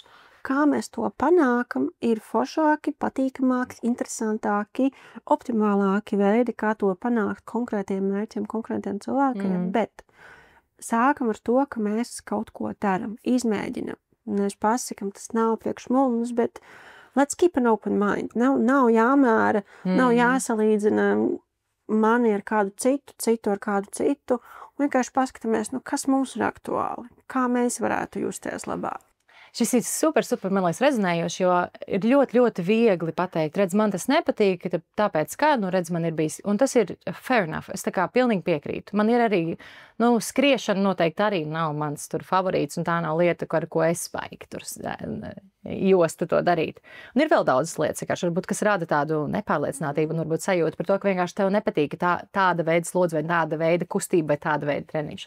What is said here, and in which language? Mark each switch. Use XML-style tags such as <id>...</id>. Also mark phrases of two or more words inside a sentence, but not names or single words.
<lv>Kā mēs to panākam, ir foršāki, patīkamāki, interesantāki, optimālāki veidi, kā to panākt konkrētiem mērķiem, konkrētiem cilvēkiem. Bet sākam ar to, ka mēs kaut ko daram, izmēģinam. Mēs pasakam, tas nav priekš mums, bet</lv> <en>let's keep an open mind.</en> <lv>Nav jāmēra, nav jāsalīdzina mani ar kādu citu ar kādu citu. Vienkārši paskatāmies, kas mums ir aktuāli, kā mēs varētu justies labāk. Šis ir super, man liekas, rezonējoši, jo ir ļoti, ļoti viegli pateikt, redz, man tas nepatīk, tāpēc kā, redz, man ir bijis, un tas ir</lv> <en>fair enough,</en> <lv>es tā kā pilnīgi piekrītu. Man ir arī, skriešana noteikti arī nav mans tur favorīts, un tā nav lieta, ar ko es baigi tur jostu to darīt. Un ir vēl daudzas lietas, varbūt, kas rada tādu nepārliecinātību, un varbūt sajūtu par to, ka vienkārši tev nepatīk tāda veida slodze, vai tāda veida kustība, vai tāda veida treniņš.</lv>